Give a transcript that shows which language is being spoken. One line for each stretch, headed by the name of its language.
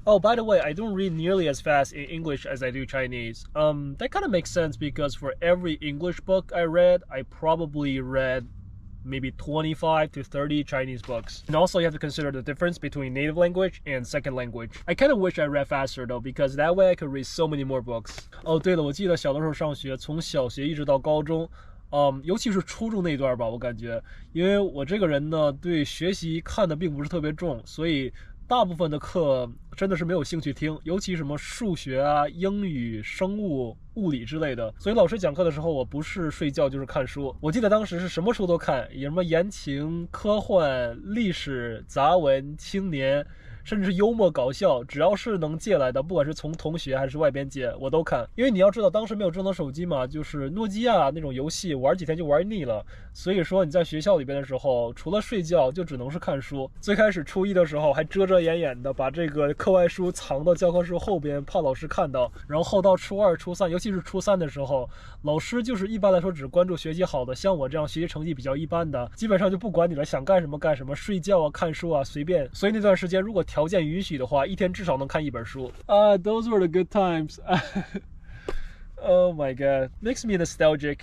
English: Oh, by the way, I don't read nearly as fast in English as I do Chinese. That kind of makes sense because for every English book I read, I probably read maybe 25 to 30 Chinese books. And also you have to consider the difference between native language and second language. I kind of wish I read faster though, because that way I could read so many more books.
Chinese: 哦，对了，我记得小的时候上学，从小学一直到高中。尤其是初中那段吧，我感觉，因为我这个人呢，对学习看的并不是特别重，所以大部分的课真的是没有兴趣听，尤其什么数学啊、英语、生物、物理之类的。所以老师讲课的时候，我不是睡觉就是看书。我记得当时是什么书都看，有什么言情、科幻、历史、杂文、青年。甚至是幽默搞笑，只要是能借来的，不管是从同学还是外边借，我都看。因为你要知道，当时没有智能手机嘛，就是诺基亚那种游戏玩几天就玩腻了，所以说你在学校里边的时候，除了睡觉就只能是看书。最开始初一的时候还遮遮掩掩的把这个课外书藏到教科书后边，怕老师看到。然后到初二、初三，尤其是初三的时候，老师就是一般来说只关注学习好的，像我这样学习成绩比较一般的，基本上就不管你了，想干什么干什么，睡觉啊、看书啊，随便。所以那段时间如果条件允许的话，一天至少能看一本书。
English: Those were the good times. Oh my god, makes me nostalgic.